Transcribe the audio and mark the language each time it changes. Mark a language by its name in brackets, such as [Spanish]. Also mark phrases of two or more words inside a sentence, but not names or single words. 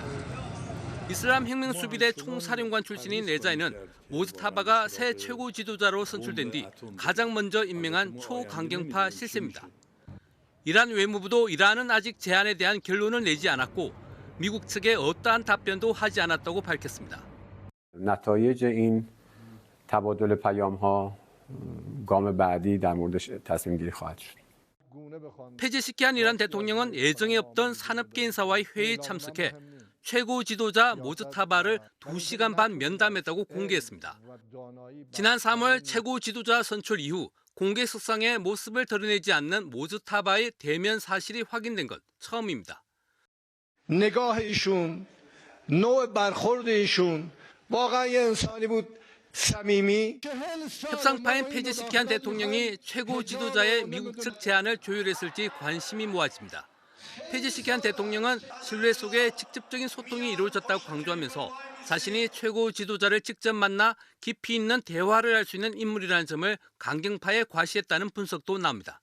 [Korean] 이슬람 혁명수비대 총사령관 출신인 레자이는 모스타바가 새 최고 지도자로 선출된 뒤 가장 먼저 임명한 초강경파 실세입니다. 이란 외무부도 이란은 아직 제안에 대한 결론을 내지 않았고 미국 측에 어떠한 답변도 하지 않았다고 밝혔습니다. [Persian] نتایج این تبادل پیام‌ها گام بعدی در موردش تصمیم گیری خواهد شد. [Korean] 폐지시키한 이란 대통령은 예정에 없던 산업계 인사와의 회의에 참석해 최고 지도자 모즈타바를 2시간 반 면담했다고 공개했습니다. 지난 3월 최고 지도자 선출 이후 공개석상의 모습을 드러내지 않는 모즈타바의 대면 사실이 확인된 건 처음입니다. [Persian] نگاه ایشون نوع برخورد ایشون واقعا یه انسانی بود صمیمی [Korean] 협상파인 페제시키안 대통령이 최고 지도자의 미국 측 제안을 조율했을지 관심이 모아집니다. 페제시키안 대통령은 신뢰 속에 직접적인 소통이 이루어졌다고 강조하면서 자신이 최고 지도자를 직접 만나 깊이 있는 대화를 할 수 있는 인물이라는 점을 강경파에 과시했다는 분석도 나옵니다.